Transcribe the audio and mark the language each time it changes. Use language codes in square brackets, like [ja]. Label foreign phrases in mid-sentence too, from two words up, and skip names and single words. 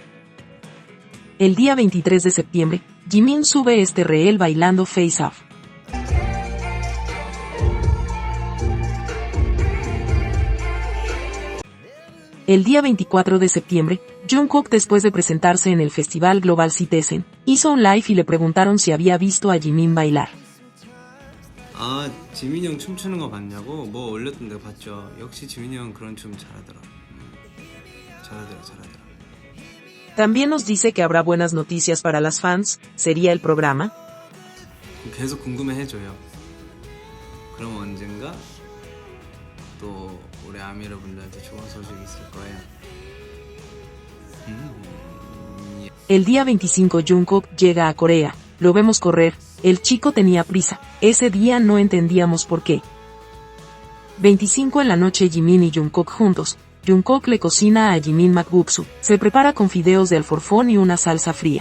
[es] El día 23 de septiembre, Jimin sube este reel bailando Face Off. El día 24 de septiembre, Jungkook, después de presentarse en el Festival Global Citizen, hizo un live y le preguntaron si había visto a Jimin bailar. [ko] 지민이 형 춤추는 거 봤냐고? 뭐 올렸던데 봤죠. 역시 지민이 형 그런 춤 잘하더라. 잘하더라. [es] También nos dice que habrá buenas noticias para las fans. ¿Sería el programa? [ko] 계속 궁금해해줘요. 그럼 언젠가 또 우리 아미 여러분들한테 좋은 소식이 있을 거예요. [es] El día 25 Jungkook llega a Corea, lo vemos correr, el chico tenía prisa, ese día no entendíamos por qué. 25 en la noche Jimin y Jungkook juntos, Jungkook le cocina a Jimin makbuksu, se prepara con fideos de alforfón y una salsa fría.